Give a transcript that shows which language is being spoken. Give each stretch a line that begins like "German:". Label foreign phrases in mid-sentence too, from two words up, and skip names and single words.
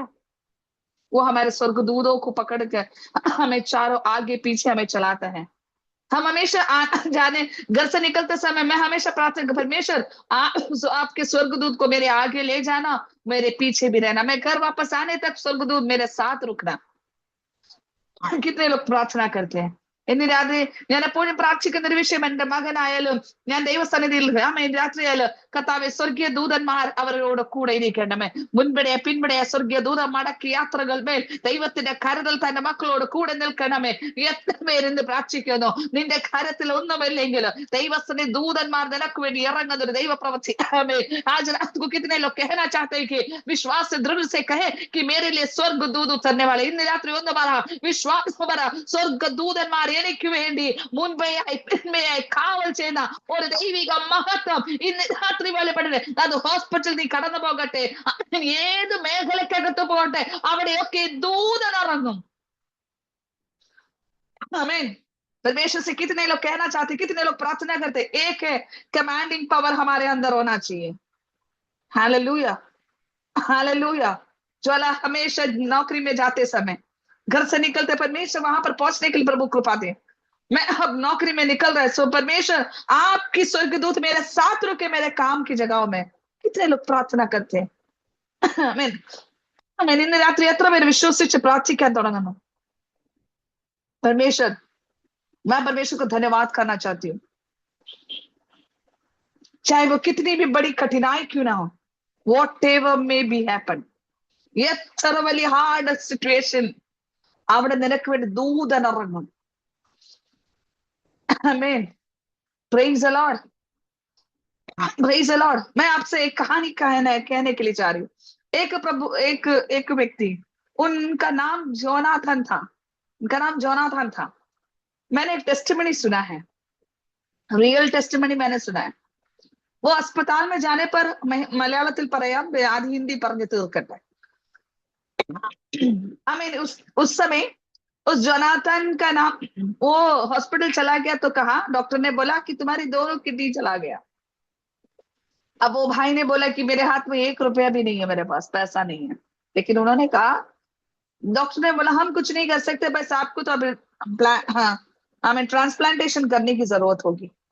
Hindi: वो हमारे स्वर्गदूतों को पकड़ कर हमें चारों आगे पीछे हमें चलाता है। हम हमेशा जाने घर से निकलते समय मैं हमेशा प्रार्थना, परमेश्वर आपके स्वर्गदूत को मेरे आगे ले जाना, मेरे पीछे भी रहना, मैं घर वापस आने तक स्वर्गदूत मेरे साथ रुकना। कितने लोग प्रार्थना करते हैं?
Malayalam: ഇന്ന് രാത്രി ഞാൻ എപ്പോഴും പ്രാർത്ഥിക്കുന്ന ഒരു വിഷയം, എന്റെ മകനായാലും ഞാൻ ദൈവസന്നിധിയിൽ രാത്രിയായാലും കർത്താവേ സ്വർഗീയ ദൂതന്മാർ അവരോട് കൂടെ ഇരിക്കണമേ. മുൻപിടെ പിൻപിടെ സ്വർഗീയ ദൂതൻ മടക്കി യാത്രകൾ മേൽ ദൈവത്തിന്റെ കരുതൽ തന്റെ മക്കളോട് കൂടെ നിൽക്കണമേ. എത്ര പേരെന്ന് പ്രാർത്ഥിക്കുന്നു, നിന്റെ കരത്തിൽ ഒന്നുമില്ലെങ്കിൽ ദൈവത്തിന്റെ ദൂതന്മാർ നിനക്ക് വേണ്ടി ഇറങ്ങുന്ന ഒരു ദൈവപ്രവൃത്തി.
Hindi: आज रात को कितने लोग कहना चाहते हैं कि विश्वास से दृढ़ से कहे कि मेरे लिए स्वर्ग दूत उतरने वाले.
Malayalam: ഇന്ന് രാത്രി ഒന്ന് പറ, വിശ്വാസം പറ, സ്വർഗ ദൂതന്മാർ എനിക്ക് വേണ്ടി മുൻപേയായി പിന്മയായി കാവൽ ചെയ്യുന്ന ഒരു ദൈവിക മഹത്വം ഇന്ന് രാത്രി വെളിപ്പെടുന്നത്. അത് ഹോസ്പിറ്റൽ നീ കടന്നു പോകട്ടെ, ഏത് മേഖലക്കകത്ത് പോകട്ടെ, അവിടെയൊക്കെ ദൂതൻ ഇറങ്ങും.
Hindi: आमीन। परमेश्वर से कितने लोग कहना चाहते, कितने लोग प्रार्थना करते, एक है
English: commanding power
Hindi: हमारे अंदर होना चाहिए। हालेलुया, हालेलुया। ज्वाला हमेशा नौकरी में जाते समय, घर से निकलते, परमेश्वर वहां पर पहुंचने के लिए प्रभु कृपा दे। मैं अब नौकरी में निकल रहा है, सो परमेश्वर आपकी स्वर्गदूत मेरे साथ रुके मेरे काम की जगहों में। कितने लोग प्रार्थना करते हैं? आमीन, आमीन।
Malayalam: ഇന്ന് രാത്രി എത്ര പേര് വിശ്വസിച്ച് പ്രാർത്ഥിക്കാൻ തുടങ്ങുന്നു?
Hindi: परमेश्वर, मैं परमेश्वर को धन्यवाद करना चाहती हूँ, चाहे वो कितनी भी बड़ी कठिनाई क्यों ना हो,
English: whatever may be happen,
Malayalam: എത്ര വലിയ
English: hard situation,
Malayalam: അവിടെ നിനക്ക് വേണ്ടി ദൂതൻ ഇറങ്ങും.
Hindi: आमीन,
English: praise the Lord, praise the Lord.
Hindi: मैं आपसे एक कहानी कहने के लिए चाह रही हूँ। एक व्यक्ति, उनका नाम जोनाथन था, उनका नाम जोनाथन था। मैंने एक टेस्टिमनी सुना है,
English: real testimony
Hindi: मैंने सुना है। वो अस्पताल में जाने पर
Malayalam: മലയാളത്തിൽ പറയാം, ആദ്യം ഹിന്ദി പറഞ്ഞു തീർക്കട്ടെ.
English: I mean,
Hindi: उस समय उस जोनाथन का नाम, वो हॉस्पिटल चला गया तो कहा, डॉक्टर ने बोला कि तुम्हारी दोनों किडनी चला गया. अब वो भाई ने बोला कि मेरे हाथ में 1 रुपया भी नहीं है, मेरे पास पैसा नहीं है। लेकिन उन्होंने कहा, डॉक्टर ने बोला हम कुछ नहीं कर सकते, बस आपको तो अब हाँ हमें ट्रांसप्लांटेशन करने की जरूरत होगी।